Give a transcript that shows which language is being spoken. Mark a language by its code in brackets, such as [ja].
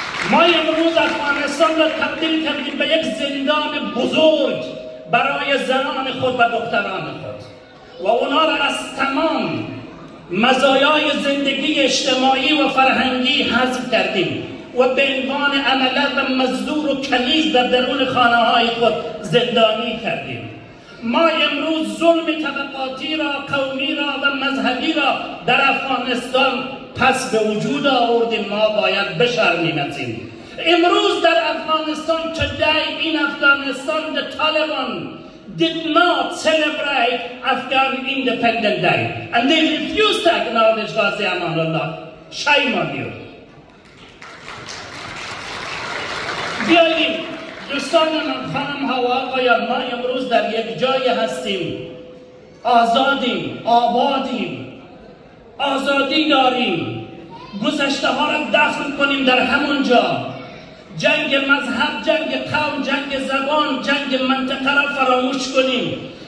[fa] ما امروز افغانستان را تبدیل کردیم به یک زندان بزرگ برای زنان خود و دختران خود و اونا را از تمام مزایای زندگی اجتماعی و فرهنگی حذف کردیم و به عنوان عمله و مزدور و کنیز در درون خانه های خود زندانی کردیم. ما امروز ظلم طبقاتی را، قومی را و مذهبی را در افغانستان پس به وجود آوردیم. ما باید بشرمیم از این. امروز در افغانستان [en] today in Afghanistan the Taliban did not celebrate Afghan Independence Day and they refused to acknowledge Ghazi Amanullah. Shame on you. [fa] بیاییم دوستان من، خانم ها و آقایان، ما امروز در یک جای هستیم، آزادیم، آبادیم، آزادی داریم. گذشته ها را دفن کنیم در همون جا. جنگ مذهب، جنگ قوم، جنگ زبان، جنگ منطقه را فراموش کنیم.